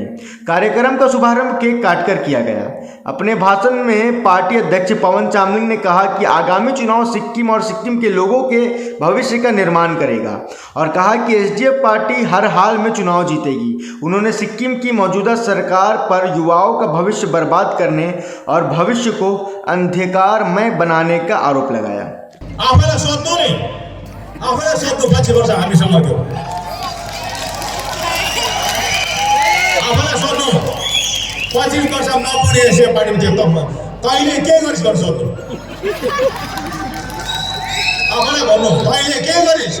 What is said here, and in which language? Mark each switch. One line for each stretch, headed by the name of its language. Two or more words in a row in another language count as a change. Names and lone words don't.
Hindi: कार्यक्रम का शुभारंभ केक काटकर किया गया। अपने भाषण में पार्टी अध्यक्ष पवन चामलिंग ने कहा कि आगामी चुनाव सिक्किम और सिक्किम के लोगों के भविष्य का निर्माण करेगा और कहा कि एसडीएफ पार्टी हर हाल में चुनाव जीतेगी। उन्होंने सिक्किम की मौजूदा सरकार पर युवाओं का भविष्य बर्बाद करने और भविष्य को अंधकारमय बनाने का आरोप लगाया।
Nepali: आफैलाई सोध्नु नि, आफैलाई सोध्नु 25 वर्ष हामीसँग थियो। आफैलाई सोध्नु 25 वर्ष नपुग्ने एसडीएफ पार्टीमा थियो तैँले के गरिस् भनेर सोध्नु। आफैलाई भन्नु तैँले के गरिस्।